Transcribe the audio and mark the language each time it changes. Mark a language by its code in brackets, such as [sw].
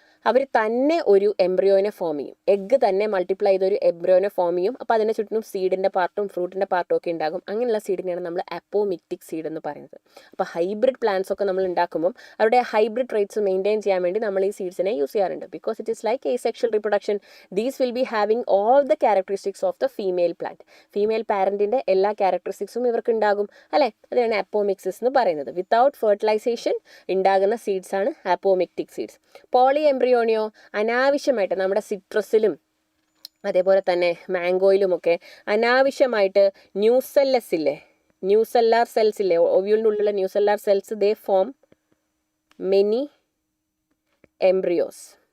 [ml] അവർ തന്നെ ഒരു എംബ്രിയോനെ ഫോം ചെയ്യും. എഗ്ഗ് തന്നെ മൾട്ടിപ്ലൈ ചെയ്തൊരു എംബ്രിയോനെ ഫോം ചെയ്യും. അപ്പോൾ അതിനെ ചുറ്റും സീഡിൻ്റെ പാർട്ടും ഫ്രൂട്ടിൻ്റെ പാർട്ടും ഒക്കെ ഉണ്ടാകും. അങ്ങനെയുള്ള സീഡിനെയാണ് നമ്മൾ അപ്പോമിക്റ്റിക് സീഡ് എന്ന് പറയുന്നത്. അപ്പോൾ ഹൈബ്രിഡ് പ്ലാന്റ്സ് ഒക്കെ നമ്മൾ ഉണ്ടാക്കുമ്പോൾ അവരുടെ ഹൈബ്രിഡ് ട്രേറ്റ്സ് മെയിൻറ്റെയിൻ ചെയ്യാൻ വേണ്ടി നമ്മൾ ഈ സീഡ്സിനെ യൂസ് ചെയ്യാറുണ്ട്. [en] Because it is like asexual reproduction. These will be having all the characteristics of the female plant. [ml] Female പാരൻറ്റിൻ്റെ എല്ലാ ക്യാരക്ടറിസ്റ്റിക്സും ഇവർക്ക് ഉണ്ടാകും അല്ലേ. അതിനാണ് അപ്പോമിക്സിസ് എന്ന് പറയുന്നത്. വിത്തൗട്ട് ഫെർട്ടിലൈസേഷൻ ഉണ്ടാകുന്ന സീഡ്സ് ആണ് അപ്പോമിക്റ്റിക് സീഡ്സ്. പോളി എംബ്രിയോണിയോ അനാവശ്യമായിട്ട് നമ്മുടെ സിട്രസിലും അതേപോലെ തന്നെ മാംഗോയിലുമൊക്കെ അനാവശ്യമായിട്ട് ന്യൂസെല്ലാർ സെൽസ് ഇല്ലേ, ഒവ്യൂളിൻ്റെ ഉള്ളിലുള്ള ന്യൂസെല്ലാർ സെൽസ് [en] They form many embryos.